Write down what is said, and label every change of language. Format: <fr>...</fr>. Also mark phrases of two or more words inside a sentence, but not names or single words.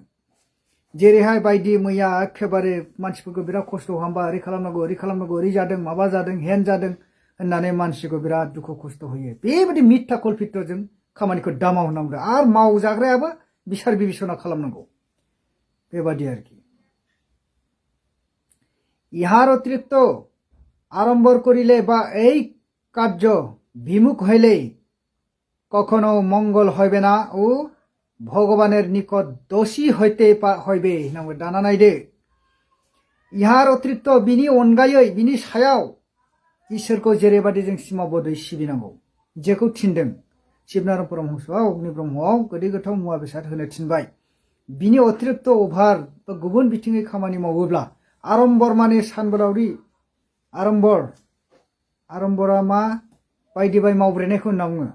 <brx>जेरैहाय बायदि मैया एखेबारे मानसिफोरखौ बिराद खस्थ' खालामबा ओरै खालामनांगौ ओरै जादों माबा जादों हेन जादों होननानै मानसिखौ बिराद दुखु खस्थ' होयो। बेबायदि मिथ्या कल्पितजों खामानिखौ दामाव होनांगौ आरो मावजाग्रायाबो बिसार बिबिसना खालामनांगौ बेबादि आरोखि।</brx> <bn>ইহার অতিরিক্ত আড়ম্বর করিলে বা এই কার্য বিমুখ হইলে কখনো মঙ্গল হইবে না ও ভগবানের নিকট দোষী হইতে হইবে নামে দানা নাইদে। ইহার অতিরিক্ত</bn> <brx>বিনি अनगायै बिनि सायाव इसोरखौ जेरैबादि जों सिमाबदै सिबिनांगौ जेखौ थिनदों शिबनारायण परमहंसआव अग्नि ब्रह्मआव गोदै गोथाव मुवा बेसाद होनो थिनबाय बिनि अतिरिक्त अभार बा गुबुन बिथिङै खामानि मावोब्ला आरम्बर माने सानबोलावरि आरम्बरा मा बायदि बाय मावब्रेनायखौ होनना बुङो।</brx>